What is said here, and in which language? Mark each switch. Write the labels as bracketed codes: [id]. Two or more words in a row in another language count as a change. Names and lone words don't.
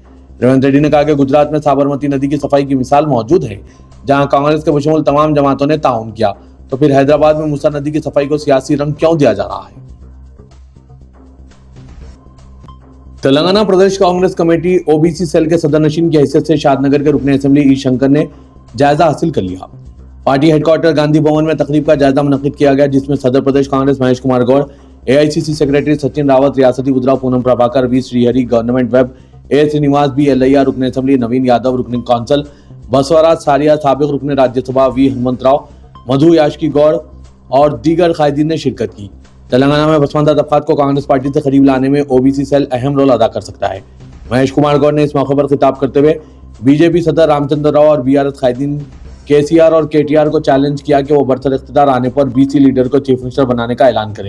[ur] ریونت ریڈی نے کہا کہ گجرات میں سابرمتی ندی کی صفائی کی مثال موجود ہے، جہاں کانگریس کے بشمول تمام جماعتوں نے تعاون کیا، تو پھر حیدرآباد میں موسیٰ ندی کی صفائی کو سیاسی رنگ کیوں دیا جا رہا ہے؟ تلنگانہ پردیش کانگریس کمیٹی او بی سی سیل کے صدر نشین کی حیثیت سے شاد نگر کے رکن اسمبلی ای شنکر نے جائزہ حاصل کر لیا۔ پارٹی ہیڈ کوارٹر گاندھی بھون میں تقریب کا جائزہ منعقد کیا گیا، جس میں صدر پردیش کانگریس مہیش کمار گوڑ، اے آئی سی سی سیکریٹری سچن راوت، ریاستی وزراء پونم پربھاکر، وی شری ہری، [en] Government Whip [ur] اے سرینواس، بی ایلیہ رکن اسمبلی، نوین یادو رکن کونسل، بسوراج ساریہ سابق رکن راجیہ سبھا، وی ہنمنت راؤ، مدھو یاشکی گوڑ اور دیگر قائدین نے شرکت کی۔ تلنگانہ میں پسماندہ طبقات کو کانگریس پارٹی سے قریب لانے میں او بی سی سیل اہم رول ادا کر سکتا ہے۔ مہیش کمار گوڑ نے اس موقع پر خطاب کرتے ہوئے بی جے پی صدر رام چندر راؤ اور بی آر ایس قائدین کے سی آر اور کے ٹی آر کو چیلنج کیا کہ وہ برسر اقتدار آنے پر بی سی لیڈر کو [en] Chief Minister [ur] بنانے کا اعلان کریں۔